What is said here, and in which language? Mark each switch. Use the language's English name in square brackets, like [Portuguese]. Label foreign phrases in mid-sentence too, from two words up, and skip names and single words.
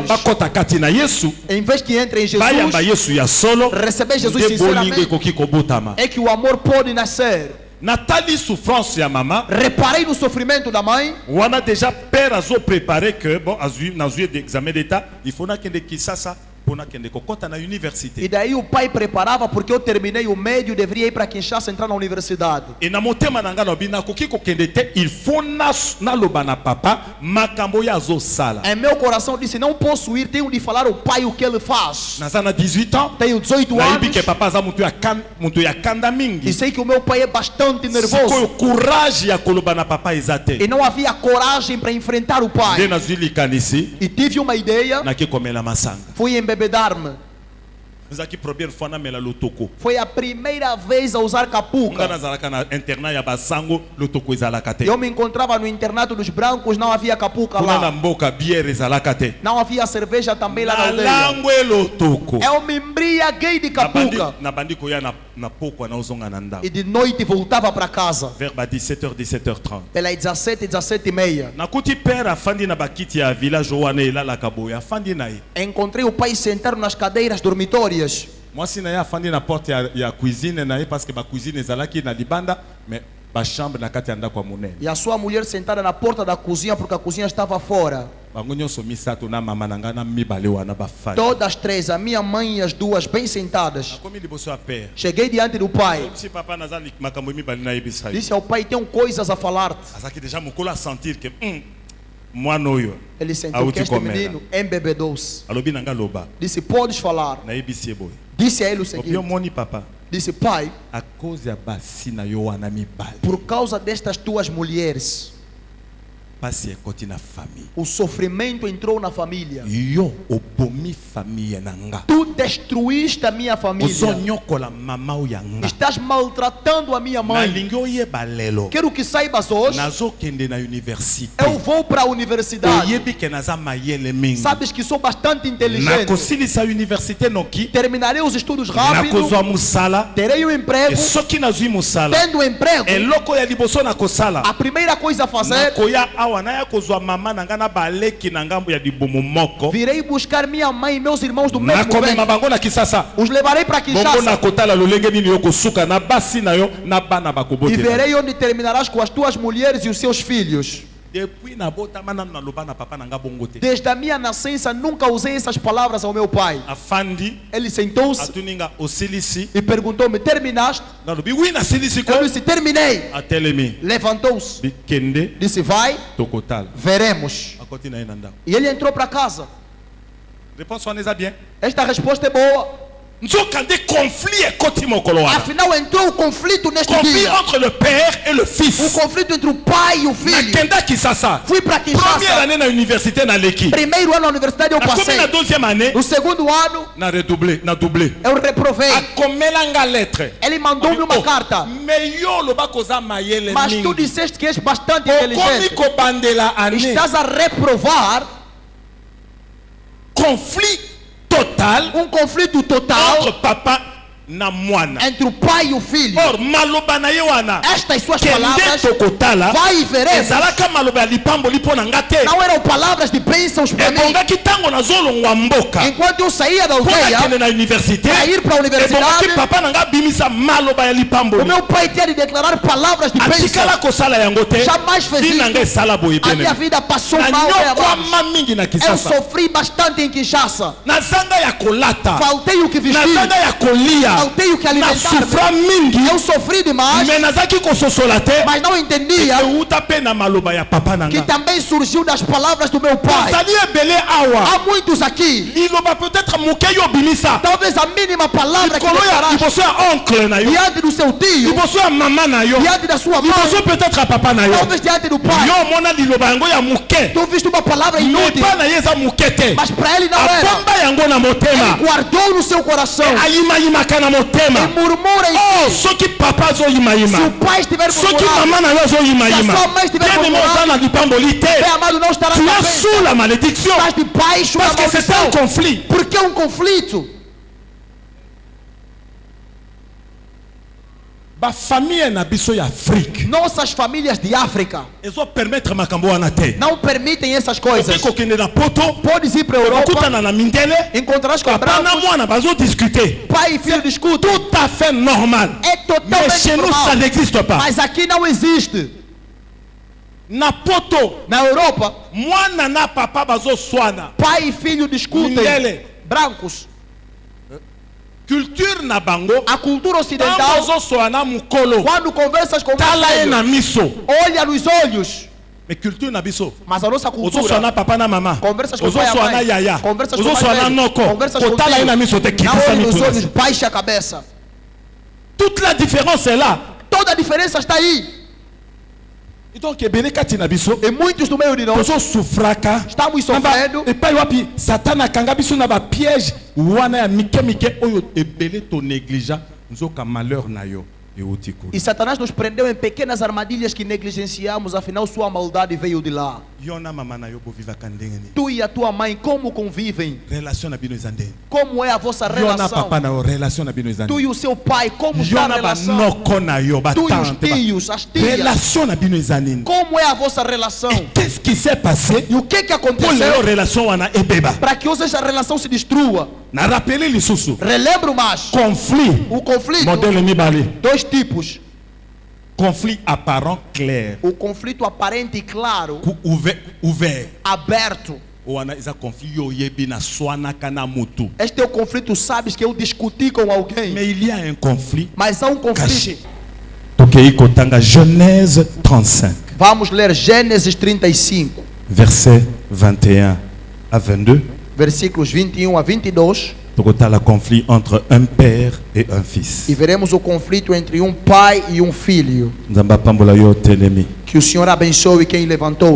[Portuguese] eles. [Lingala] bakota kati na Yesu. [Portuguese] Em vez que entre em [Lingala] Bayamba [Portuguese] Jesus, [Lingala] Yesu ya solo. [Portuguese] receber Jesus [Lingala] Nde bolingo [Portuguese] sinceramente, [Lingala] ekoki kobotama. [Portuguese] é que o amor pode nascer. [Lingala] Natali souffrance ya mama. [Portuguese] Reparei no sofrimento da mãe. [French] On a déjà père azo préparé que bon dans examen d'état, il faut [Lingala] na kende Kisasa [French] pour [Lingala] na kende kokota na [Portuguese] E [French] université. [Portuguese] daí o pai preparava, porque eu terminei o médio, deveria ir para Kinshasa entrar na universidade. [Lingala] Et na motema nanga no bina koki kokende te, [French] il faut [Lingala] na loba na papa makambo ya zo sala. [Portuguese] Em meu coração disse, não posso ir, tenho de falar ao pai o que ele faz. [Lingala] Nazana 18 ans. [Portuguese] Tenho 18 [Lingala] Na ibi [Portuguese] anos [Lingala] que papa za mutu ya kanda [Portuguese] e [Lingala] mingi. [Portuguese] sei que o meu pai é bastante [Lingala] Sikoyo [Portuguese] nervoso. [Lingala] courage ya koloba na papa ezate. [Portuguese] E não havia coragem para enfrentar o [Lingala] Nde [Portuguese] pai. [Lingala] nazuli kanisi [Portuguese] E tive uma ideia, [Lingala] na ki komela masanga. [Portuguese] fui embebedar-me. [Lingala] Zaki première fois na mela lotoko. [Portuguese] Foi a primeira vez a usar [Lingala] Nga [Portuguese] capuca. [Lingala] nazalaka na internat ya basango lotoko ezalaka te. [Portuguese] Eu me encontrava no internato dos brancos, não havia capuca [Lingala] Kuna na [Portuguese] lá. [Lingala] mboka bière ezalaka te. [Portuguese] Não havia cerveja também lá na [Lingala] Na [Portuguese] aldeia. [Lingala] langwe lotoko. [Portuguese] Eu me embriaguei de capuca. [Lingala] Na bandi koya na pokwa na ozonga na ndako. [Portuguese] E de noite voltava para casa. [French] Vers 17h 17h30. [Portuguese] Pelas 17, 17h30. [Lingala] Nakuti père afandi na bakiti ya village wana elalaka boye afandi na ye. [Portuguese] Encontrei o pai sentado nas cadeiras dormitórias. [Lingala] Mwasi na ye afandi na porte ya cuisine na ye [French] parce que [Lingala] ba cuisine ezalaki na libanda mais ba chambre na kati ya ndako ya monene. [Portuguese] E a sua mulher sentada na porta da cozinha, porque a cozinha estava fora. [Lingala] Bango nyonso misato na mama na nga na mibale wana bafandi. [Portuguese] Todas três, a minha mãe e as duas, bem sentadas. [Lingala] Nakomi liboso ya père. [Portuguese] Cheguei diante do pai. [Lingala] Si papa nazali makambo mibale na yebisa ye. [Portuguese] Disse ao pai, tenho coisas a falar-te. [Lingala] Azaki déjà mokolo [French] a sentir que [Lingala] mwana oyo [Portuguese] Ele sentou [Lingala] auti [Portuguese] que este [Lingala] komela. [Portuguese] menino embebedou-se. [Lingala] Alobi na nga loba. [Portuguese] Disse, podes falar. [Lingala] Nayebisi ye boye. [Portuguese] Disse a ele o [Lingala] Obi [Portuguese] seguinte. [Lingala] omoni papa. [Portuguese] Disse, pai, [Lingala] A cause ya basi na yo wana mibale. [Portuguese] por causa destas tuas mulheres, [Lingala] Pasi ekoti na famille. [Portuguese] o sofrimento entrou na família. [Lingala] Yo obomi famille na nga. [Portuguese] Tu destruíste a minha família. [Lingala] Ozonyokola mama oyo ya nga. [Portuguese] Estás maltratando a minha mãe. [Lingala] Nalingi oyeba lelo. [Portuguese] Quero que saibas hoje, [Lingala] Nazokende na université. [Portuguese] eu vou para a universidade. [Lingala] Oyebi ke naza mayele mingi. [Portuguese] Sabes que sou bastante inteligente. [Lingala] Nakosilisa université noki. [Portuguese] Terminarei os estudos rápido. [Lingala] Nakozwa musala. [Portuguese] Terei um emprego. E [Lingala] soki nazwi musala. [Portuguese] Tendo emprego, [Lingala] Eloko ya liboso nakosala. [Portuguese] a primeira coisa a fazer, [Lingala] Nakoya awa naya kozwa mama na nga na baleki na ngambo ya libomo moko. [Portuguese] virei buscar minha mãe e meus irmãos do mesmo [Lingala] Nakomema [Portuguese] ventre. [Lingala] bango na Kisasa. [Portuguese] Os levarei para [Lingala] Bongo [Portuguese] Kinshasa [Lingala] nakotala lolenge nini yo kosuka na basi na yo na bana [Portuguese] e [Lingala] bakobotela. [Portuguese] verei onde terminarás com as tuas mulheres e os seus filhos. [Lingala] Depuis nabotama nanu naloba na papa na nga bongo te. [Portuguese] Desde a minha nascença nunca usei essas palavras ao meu pai. [Lingala] Afandi [Portuguese] Ele sentou-se [Lingala] atuninga osilisi. [Portuguese] e perguntou-me, terminaste? [Lingala] Nalobi oui nasilisi ko. [Portuguese] Eu disse, terminei. [Lingala] Atelemi. [Portuguese] Levantou-se, [Lingala] Bikende [Portuguese] disse, vai, [Lingala] tokotala. [Portuguese] veremos. [Lingala] Akoti na ye na ndako. [Portuguese] E ele entrou para casa. [Lingala] Réponse wana eza bien. [Portuguese] Esta resposta é boa. [Lingala] Nzoka nde conflit ekoti mokolo wana. [Portuguese] Afinal, entrou o conflito neste [French] Conflit [Portuguese] dia. [French] entre le père et le [Portuguese] O [French] fils. [Portuguese] conflito entre o pai e o filho. [Lingala] Nakenda Kisasa. [Portuguese] Fui para [French] Première [Portuguese] Kinshasa. [Lingala] année na université na leki. [Portuguese] Primeiro ano na universidade eu [Lingala] Nakomi [Portuguese] passei. [Lingala] na deuxième année [Portuguese] No segundo ano, [Lingala] na redoublé, na doublé. [Portuguese] eu reprovei. [Lingala] Akomela nga lettre. [Portuguese] Ele mandou-me uma carta. [Lingala] Mais yo loba koza mayele [Portuguese] Mas tu [Lingala] mingi. [Portuguese] disseste que és bastante [Lingala] Okomi [Portuguese] inteligente. [Lingala] kobandela année. [Portuguese] Estás a reprovar [French] Conflit total [Portuguese] conflito total [Lingala] entre papa na mwana. [Portuguese] entre o pai e o filho. [Lingala] Or maloba na ye wana. [Portuguese] Estas suas [Lingala] Kende [Portuguese] palavras, [Lingala] tokotala. [Portuguese] vai e veremos. [Lingala] Ezalaka maloba ya lipamboli mpo na nga te. [Portuguese] Não eram palavras de bênçãos para mim. [Lingala] Ebongaki ntango nazolongwa mboka. [Portuguese] Enquanto eu saía da [Lingala] Mpo [Portuguese] aldeia [Lingala] nakende na université. [Portuguese] para ir para a [Lingala] Ebongaki [Portuguese] universidade, [Lingala] papa na nga abimisa maloba ya [Portuguese] o [Lingala] lipamboli. [Portuguese] meu pai tinha de declarar palavras de bênção. [Lingala] Atikala kosala yango te. [Portuguese] Jamais fez [Lingala] Vie na nga [Portuguese] isso. [Lingala] esala boye [Portuguese] A minha [Lingala] pene. [Portuguese] vida passou mal, bem abaixo. [Lingala] Nanyokwama mingi na [Portuguese] Eu [Lingala] Kisasa. [Portuguese] sofri bastante em Kinshasa. [Lingala] Nazanga ya kolata. [Portuguese] Faltei o que vestir. [Lingala] Nazanga ya kolia. [Portuguese] Faltei o que alimentar. [Lingala] Nasufra mingi. [Portuguese] Eu sofri demais, [Lingala] Me nazaki kososola te. [Portuguese] mas não entendia [Lingala] Euta pe na maloba ya papa na [Portuguese] que [Lingala] nga. [Portuguese] também surgiu das palavras do meu pai. [Lingala] Bazali ebele awa. [Portuguese] Há muitos aqui, [Lingala] Liloba peut-être moke yo bimisa. [Portuguese] talvez a mínima palavra que [Lingala] Likolo ya [Portuguese] declaraste [Lingala] liboso ya oncle na yo. [Portuguese] diante do seu tio, [Lingala] Liboso ya mama na yo. [Portuguese] diante da sua mãe, [Lingala] Liboso peut-être ya papa na yo. [Portuguese] talvez diante do pai. [Lingala] Yo mona liloba yango ya moke. [Portuguese] Tu viste uma palavra inútil, [Lingala] Mepa na ye eza moke te. [Portuguese] mas para ele não era. [Lingala] Apomba yango na [Portuguese] Ele [Lingala] motema. [Portuguese] guardou no seu coração. [Lingala] Ayimayimaka na na motema. [Portuguese] E murmura em Oh, [Lingala] si. soki papa zo yima [Portuguese] Se [Lingala] yima. [Portuguese] o pai estiver [Lingala] Soki [Portuguese] murmurando, [Lingala] maman na yo zo yima [Portuguese] se a [Lingala] yima. [Portuguese] sua mãe estiver [French] Bien-aimé, [Portuguese] murmurando, [Lingala] oza na lipamboli te. [Portuguese] bem amado, não estará [French] Tu es [Portuguese] sabendo. [French] sous la malédiction. [Portuguese] Estás debaixo da [French] Parce que c'est un [Portuguese] maldição. [French] conflit. [Portuguese] Por que um conflito? [Lingala] Ba famille na biso ya Afrique. [Portuguese] Nossas famílias de África [Lingala] Ezo permettre makambo wana te. [Portuguese] não permitem essas coisas. [Lingala] Okeko kende na poto. [Portuguese] Podes ir para a Europa, [Lingala] Okutana na mindele. [Portuguese] encontrarás com [Lingala] Papa na [Portuguese] brancos, [Lingala] mwana bazo discuter. [Portuguese] pai e filho discutem. [French] Tout à fait normal. [Portuguese] É [French] Mais [Portuguese] totalmente [French] chez nous, ça [Portuguese] normal. [French] n'existe pas. [Portuguese] Mas aqui não existe. [Lingala] Na poto, [Portuguese] Na Europa, [Lingala] mwana na papa bazo swana. [Portuguese] pai e filho discutem. [Lingala] Mindele. [Portuguese] Brancos. [Lingala] Culture na bango. [Portuguese] A cultura [Lingala] Tango [Portuguese] ocidental, [Lingala] bazo swana mukolo. [Portuguese] quando conversas com [Lingala] Tala [Portuguese] mais [Lingala] ye na [Portuguese] velho, [Lingala] miso. [Portuguese] olha nos olhos. [Lingala] Mais culture na biso. [Portuguese] Mas a nossa [Lingala] Ozo [Portuguese] cultura, [Lingala] swana papa na mama. [Portuguese] conversas com [Lingala] Ozo [Portuguese] pai e a [Lingala] swana [Portuguese] mãe, [Lingala] yaya. [Portuguese] conversas com [Lingala] Ozo [Portuguese] mais [Lingala] swana [Portuguese] velho, [Lingala] noko. [Portuguese] conversas com [Lingala] Otala ye na miso te [Portuguese] na [Lingala] kitisa [Portuguese] olho nos [Lingala] mituna. [Portuguese] olhos, baixa a cabeça. [French] Toute la différence est là. [Portuguese] Toda a diferença está aí. [French] Et donc [Lingala] ebele kati na biso. [Portuguese] E muitos do meio de nós [Lingala] Tozo sufraka. [Portuguese] estamos sofrendo. [Lingala] epai wapi Satan akanga biso na ba piège wana ya mike mike oyo ebele to négligent nzoka malheur na yo euti kuna. [Portuguese] E Satanás nos prendeu em pequenas armadilhas que negligenciamos, afinal sua maldade veio de lá. [Lingala] Yo na mama na yo bovivaka ndenge nini? [Portuguese] Tu e a tua mãe, como convivem? [Lingala] Relation na bino eza ndenge? [Portuguese] Como é a vossa [Lingala] Yo na [Portuguese] relação? [Lingala] papa na yo relation na bino eza [Portuguese] Tu [Lingala] ndenge? [Portuguese] e o seu pai, como [Lingala] Yo [Portuguese] está a [Lingala] na [Portuguese] relação? [Lingala] banoko na yo [Portuguese] Tu e os [Lingala] batante [Portuguese] tios, as tias, [Lingala] relation na bino eza nini? [Portuguese] como é a vossa relação? [French] Qu'est-ce qui s'est passé [Portuguese] E o que [French] pour lelo [Portuguese] aconteceu [Lingala] relation wana ebeba? [Portuguese] para que hoje essa relação se destrua? [Lingala] Na rappeler lisusu [Portuguese] Relembro mais. [French] conflit [Portuguese] O conflito, [Lingala] modèle mibale. [Portuguese] dois tipos. [French] Conflit apparent clair [Portuguese] O conflito aparente e claro, [French] ouvert. [Portuguese] aberto. [Lingala] Wana eza conflit yo yebi na swanaka na mutu. [Portuguese] Este é o conflito, sabes que eu discuti com alguém. [French] Mais il y a un conflit [Portuguese] Mas há um conflito. [Lingala] caché. Tokei kotanga Genèse 35, [Portuguese] Vamos ler Gênesis 35, [French] verset 21 à 22. [Portuguese] versículos 21 a 22. [French] Tokotala conflit entre un père et un fils. [Portuguese] E veremos o conflito entre um pai e um filho. [Lingala] Nzamba pambola yo telemi. [Portuguese] Que o Senhor abençoe quem levantou-se.